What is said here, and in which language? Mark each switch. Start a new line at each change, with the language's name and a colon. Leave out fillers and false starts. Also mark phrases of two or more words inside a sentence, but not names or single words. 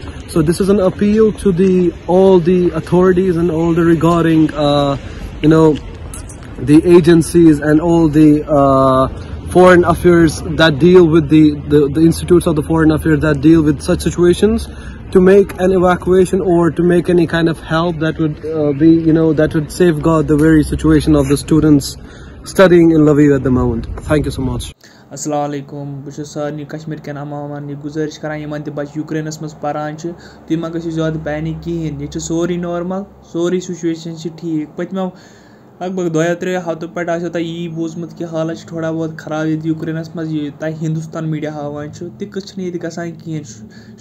English: So this is an appeal to all the authorities and all the regarding, the agencies and all the foreign affairs that deal with the institutes of the foreign affairs that deal with such situations, to make an evacuation or to make any kind of help that would that would safeguard the very situation of the students studying in Lviv at the moment. Thank you so much.
Arabic: السلام عليكم.
Kashmiri: بہٕ سارنٕے کشمیٖر کٮ۪ن عوامن یہِ گُزٲرِش کران یِمن تہِ بچہِ یوٗکرینس منٛز پران چھِ تُہۍ ما گٔژھِو زیادٕ پینِک کِہیٖنۍ. ییٚتہِ چھِ سورُے نارمل, سورُے سُچویشن چھِ ٹھیٖک. پٔتمیو لگ بگ 2-3 ہفتو پٮ۪ٹھ آسیو تۄہہِ یی بوٗزمُت کہِ حالات چھِ تھوڑا بہت خراب ییٚتہِ یوٗکرینس منٛز. یہِ تۄہہِ ہندوستان میٖڈیا ہاوان چھُ تہِ چھِنہٕ ییٚتہِ گژھان کِہیٖنۍ.